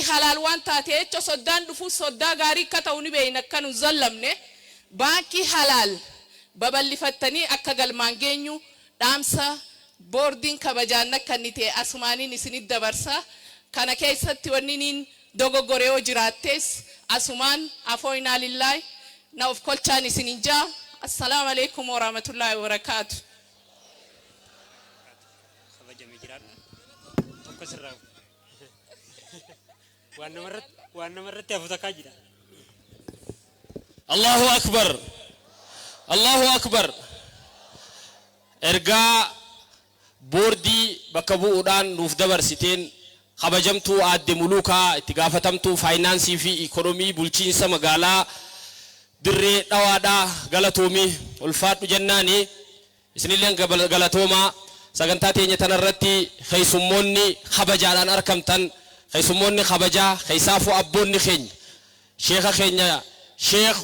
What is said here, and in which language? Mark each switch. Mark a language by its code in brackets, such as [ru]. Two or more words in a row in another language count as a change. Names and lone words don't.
[om] halaal waan taate jecha soddaan dhufu soddaa gaarii akka ta'u ni beeyna akka nu zallamne baankii halaal babal'ifattanii akka galmaan geenyu dhaamsa boordiin kabajaan akka inni ta'e asumaaniin isinit dabarsa kana keessatti wanniin dogoggoree yoo jiraattees asumaan afooyinaa lillaay na of kolchaan isinin jaa [ar] السلام عليكم ورحمة الله وبركاته الله أكبر الله أكبر [om] ergaa boordii bakka bu'uudhaan nuuf dabarsiteen kabajamtuu aadde muluukaa itti gaafatamtuu faayinaansii fi ikonomii bulchiinsa magaalaa dirree dhawaadhaa galatoomii ulfaadhu jennaani isinillee galatoomaa sagantaa teenya tanarratti keessummoonni kabajaadhaan argamtan keessummoonni kabajaa keessaafu abboonni keenya sheekha keenya Sheekh